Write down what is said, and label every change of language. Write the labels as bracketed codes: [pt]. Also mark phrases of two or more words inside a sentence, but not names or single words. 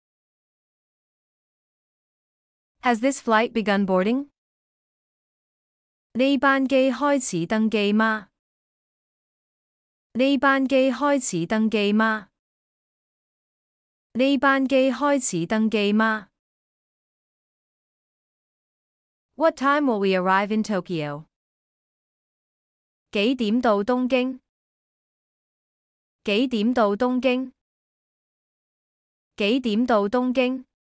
[en] Has this flight begun boarding? [yue] 呢班機開始登機嗎？呢班機開始登機嗎？呢班機開始登機嗎？ [en] What time will we arrive in Tokyo? [yue] 幾點到東京？幾點到東京？幾點到東京？